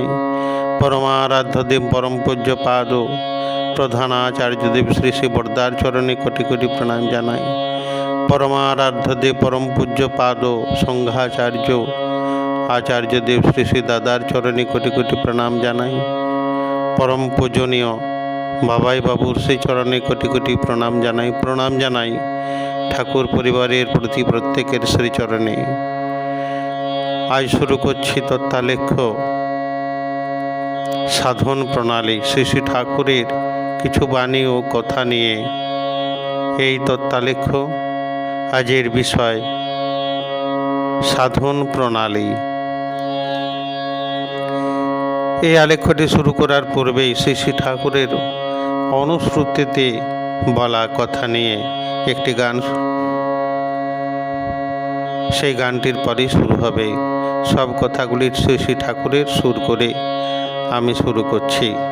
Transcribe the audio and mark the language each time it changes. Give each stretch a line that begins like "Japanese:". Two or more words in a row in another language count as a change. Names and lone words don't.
Bangla: পরমারাধ্য দেব পরম পূজ্য পাদ প্রধানাচার্য দেব শ্রী শ্রী বড়দার চরণে কোটি কোটি প্রণাম জানাই। পরমারাধ্য দেব পরম পূজ্য পাদ সংঘাচার্য আচার্য দেব শ্রী শ্রী দাদার চরণে কোটি কোটি প্রণাম জানাই। পরম পূজনীয় বাবাই বাবুর শ্রী চরণে কোটি কোটি প্রণাম জানাই ঠাকুর পরিবারের প্রতি প্রত্যেকের শ্রীচরণে। আজ শুরু করছি তত্ত্বালেখ্য সাধন প্রণালী শ্রী শ্রী ঠাকুরের কিছু বাণী ও কথা নিয়ে এই তত্ত্বালেখ্য আজের বিষয় সাধন প্রণালী। এই আলেখ্যটি শুরু করার পূর্বেই শ্রী শ্রী ঠাকুরের অনুশ্রুতিতে বলা কথা নিয়ে একটি গান, সেই গানটির পরেই শুরু হবে। সব কথাগুলির শ্রী শ্রী ঠাকুরের সুর করে আমি শুরু করছি।